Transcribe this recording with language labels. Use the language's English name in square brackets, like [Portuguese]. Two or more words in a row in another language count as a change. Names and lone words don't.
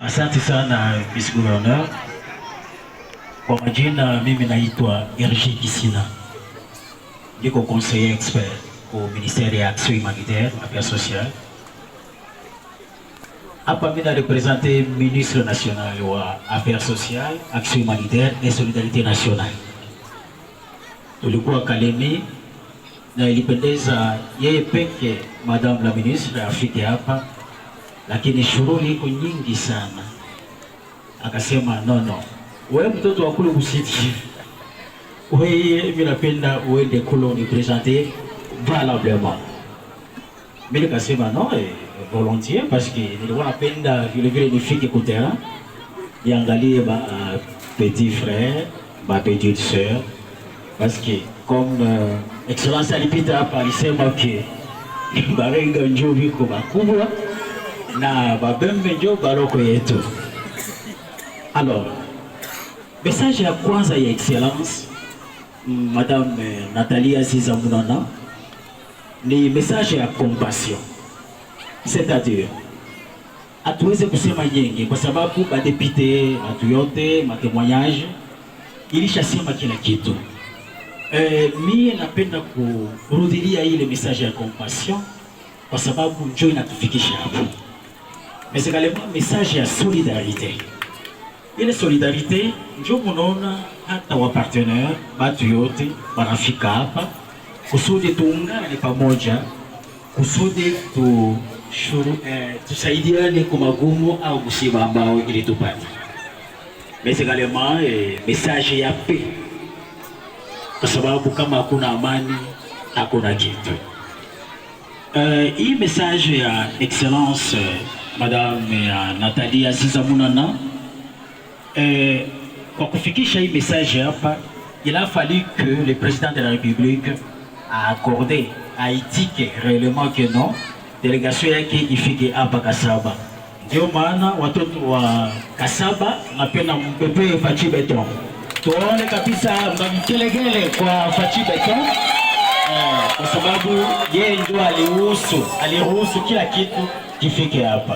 [Swahili] Asante sana Miss Gouverneur. Kwa majina mimi naitwa Hergé Kisina. Niko [French] conseiller expert au ministère [Swahili] ya [French] Action Humanitaire et Affaires Sociales. [Swahili] Hapa mimi na représenter [French] ministre national [Swahili] wa [French] Affaires Sociales, Action Humanitaire et Solidarité Nationale. [Swahili] Tulikuwa Kalemi na ilipendeza yeye peke [French] madame la ministre [Swahili] afike hapa, lakini shughuli iko nyingi sana. Akasema no, wewe mtoto wa kule Busiti, wewe mimi napenda uende kule unipresenter valablement. Mimi nikasema [French] non, volontiers parce que [Swahili] nilikuwa napenda vile nifike kwa terrain niangalie ba [French] petit frère, [Swahili] ba [French] petite sœur, parce que comme excellence [Swahili] alipita hapa alisema ke barenga njoo biko bakubwa na babembe njoo baroko yetu. Alors, message ya kwanza ya excellence Madame Nathalie Aziza Munana ni message ya compassion. C'est-à-dire hatuweze kusema nyingi kwa sababu badepite watu yote matemoignage ilishasema kila kitu. Mie napenda kurudilia ile message ya compassion kwa sababu njoo inatufikisha hapo. [French] Mais également message ya solidarité. [Swahili] Ile solidarité njoo munaona hata wa partenaire batu yote wanafika hapa kusudi tuungane pamoja, kusudi tusaidiane kwa magumu au msiba ambao ilitupata. [French] Mais également message ya paix. [Swahili] Kwa sababu kama hakuna amani hakuna kitu. Hii message ya excellence Madame Nathalie Aziza Munana, kwa kufikisha hii message hapa, [French] il a fallu que le président de la République a accordé, a indiqué réellement que non, [Swahili] délégation yake ifike hapa Kasaba. Ndio maana watoto wa Kasaba napenda mpepe Fachi Beton. Tuone kabisa mkilegele kwa Fachi Beton, kwa sababu yeye ndio aliruhusu kila kitu kifike hapa.